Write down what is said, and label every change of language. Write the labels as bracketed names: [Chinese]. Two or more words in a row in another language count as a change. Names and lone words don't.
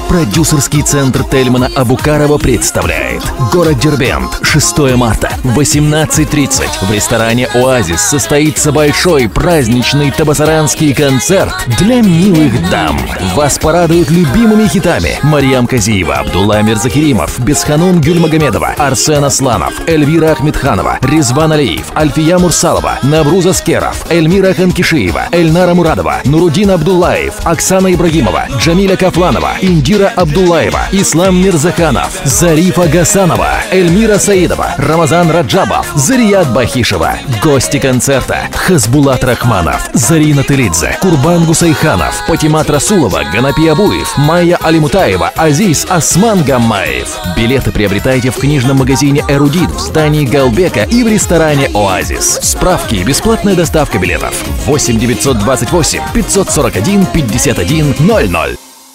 [Russian] Продюсерский центр Тельмана Абукарова представляет город Дербент, 6 марта, 18:30. В ресторане «Оазис» состоится большой праздничный табасаранский концерт для милых дам. Вас порадуют любимыми хитами Мариам Казиева, Абдулла Мирзакеримов, Бесханун Гюльмагомедова, Арсен Асланов, Эльвира Ахмедханова, Резван Алиев, Альфия Мурсалова, Навруз Аскеров, Эльмира Ханкишиева, Эльнара Мурадова, Нурудин Абдуллаев, Оксана Ибрагимова, Джамиля Кафланова, Индира Абдуллаева, Ислам Мирзаханов, Зарифа Гасанова, Эльмира Саидова, Рамазан Раджабов, Зарият Бахишева. Гости концерта: Хазбулат Рахманов, Зарина Тылидзе, Курбан Гусайханов, Патимат Расулова, Ганапи Абуев, Майя Алимутаева, Азиз Осман Гаммаев. Билеты приобретайте в книжном магазине «Эрудит», в здании Галбека и в ресторане «Оазис». Справки и бесплатная доставка билетов 8 928 541 51 00.